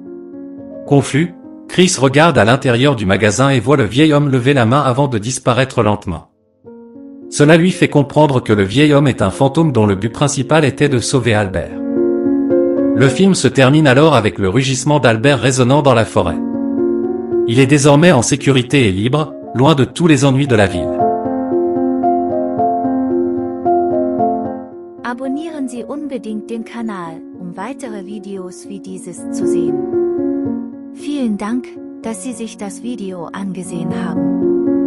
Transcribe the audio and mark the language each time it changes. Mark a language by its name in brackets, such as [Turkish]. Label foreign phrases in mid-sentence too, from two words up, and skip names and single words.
[French] Confus, Chris regarde à l'intérieur du magasin et voit le vieil homme lever la main avant de disparaître lentement. Cela lui fait comprendre que le vieil homme est un fantôme dont le but principal était de sauver Albert. Le film se termine alors avec le rugissement d'Albert résonnant dans la forêt. Il est désormais en sécurité et libre, loin de tous les ennuis de la ville. [German] Abonnieren Sie unbedingt den Kanal, weitere Videos wie dieses zu sehen. Vielen Dank, dass Sie sich das Video angesehen haben.